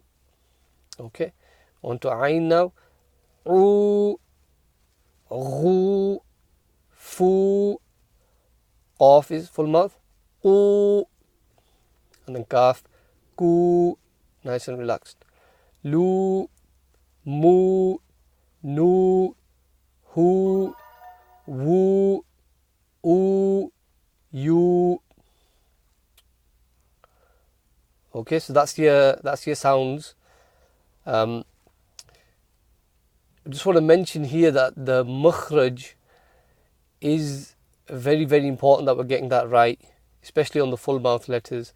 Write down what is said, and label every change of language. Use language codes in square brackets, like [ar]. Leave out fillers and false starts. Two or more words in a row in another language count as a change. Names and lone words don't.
[en] Okay, onto ayn now. [ar] عُ غُ فُ. [en] Qaf is full mouth, qu, and then kaf, ku, nice and relaxed. [ar] لُ مُ نُ هُ وُ ءُ, [en] you. Okay, so that's your sounds. I just want to mention here that the makhraj is very, very important that we're getting that right, especially on the full mouth letters.